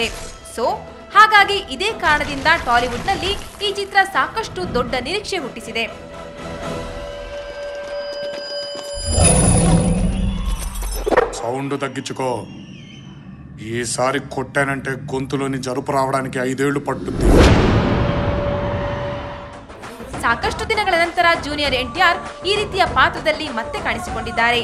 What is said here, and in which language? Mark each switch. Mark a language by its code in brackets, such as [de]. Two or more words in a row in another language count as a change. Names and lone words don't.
[kn] ಹಾಗಾಗಿ ಇದೇ ಕಾರಣದಿಂದ ಟಾಲಿವುಡ್ನಲ್ಲಿ ಈ ಚಿತ್ರ ಸಾಕಷ್ಟು ದೊಡ್ಡ ನಿರೀಕ್ಷೆ ಹುಟ್ಟಿಸಿದೆ. [te] సౌండ్ తగ్గించుకో. ఈసారి కొట్టానంటే గొంతులోని జరుపు రావడానికి 5 ఏళ్లు పట్టుద్ది. [kn] ಸಾಕಷ್ಟು ದಿನಗಳ ನಂತರ ಜೂನಿಯರ್ NTR ಈ ರೀತಿಯ ಪಾತ್ರದಲ್ಲಿ ಮತ್ತೆ ಕಾಣಿಸಿಕೊಂಡಿದ್ದಾರೆ.